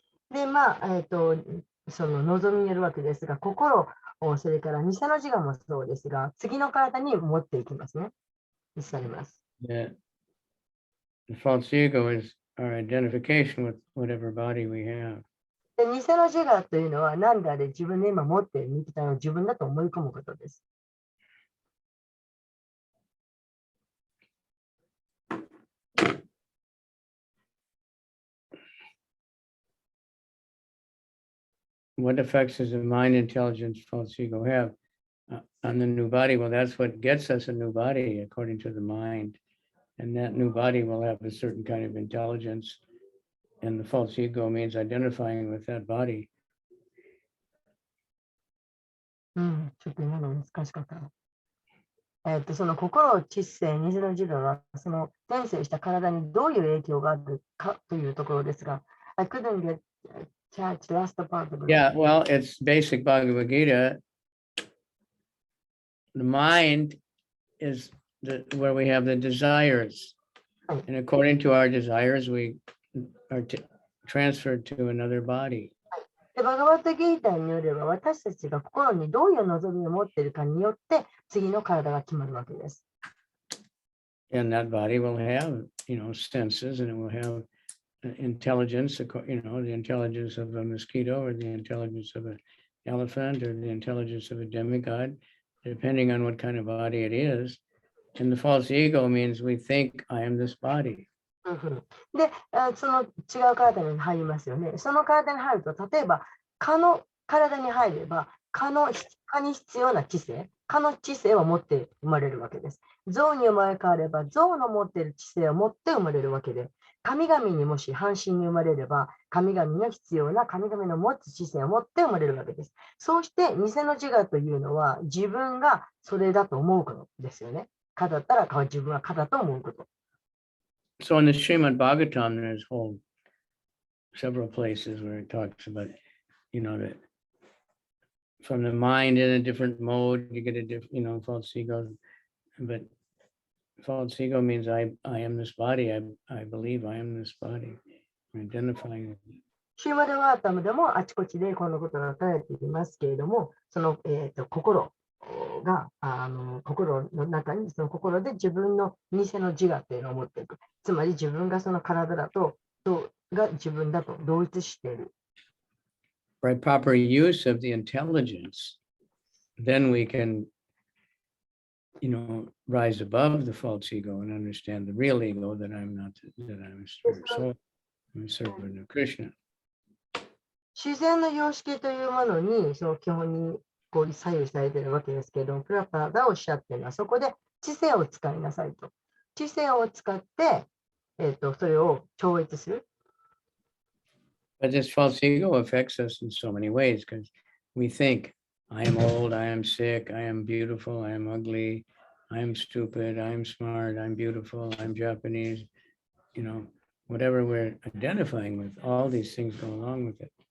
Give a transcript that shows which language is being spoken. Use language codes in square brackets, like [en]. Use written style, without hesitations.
[ja] で、その望みによるわけですが、心、それから偽の自我もそうですが、次の体に持っていきますね。移されます。 [en] The false ego is our identification with whatever body we have. [ja] で、偽の自我というのは何であれ自分で今持っている肉体を自分だと思い込むことです。 [en] What effects does the mind, intelligence, false ego have on the new body? Well, that's what gets us a new body according to the mind. And that new body will have a certain kind of intelligence. And the false ego means identifying with that body. [ja] ちょっと今の難しかったな。その心、知性、偽の自我は、その転生した体にどういう影響があるかというところですが、 [en] I couldn't get catch last part of it. Yeah, well, it's basic Bhagavad Gita. The mind is where we have the desires. And according to our desires, we are transferred to another body. [ja] で、バガバットギーターによれば、私たちが心にどういう望みを持っているかによって、次の体が決まるわけです。 [en] And that body will have, senses, and it will have intelligence, the intelligence of a mosquito or the intelligence of an elephant or the intelligence of a demigod, depending on what kind of body it is. And the false ego means we think I am this body. [ja] で、その違う体に入りますよね。その体に入ると、例えば、蚊の体に入れば、蚊に必要な知性、蚊の知性を持って生まれるわけです。象に生まれ変われば、象の持っている知性を持って生まれるわけで、神々にもし半身に生まれれば、神々の必要な神々の持つ知性を持って生まれるわけです。そうして、偽の自我というのは、自分がそれだと思うことですよね。蚊だったら自分は蚊だと思うこと。 [en] So in the Srimad Bhagavatam, there's several places where it talks about, that from the mind in a different mode, you get a different, false ego. But false ego means I am this body. I believe I am this body. Identifying with it. [ja] シーマルワータムでもあちこちでこのことが書かれていますけれども、その、心が心の中にその心で自分の偽の自我というのを持っていく。つまり自分がその体だとが自分だと同一している。 [en] By proper use of the intelligence, then we can, rise above the false ego and understand the real ego that I'm not, that I'm a spirit soul, I'm a servant of Krishna. [ja] 自然の様式というものにその基本にこう左右されているわけですけれども、プラパーがおっしゃっているのはそこで知性を使いなさいと。知性を使って、それを超越する。 [en] But this false ego affects us in so many ways because we think, I am old, I am sick, I am beautiful, I am ugly, I am stupid, I am smart, I'm beautiful, I'm Japanese, whatever we're identifying with, all these things go along with it.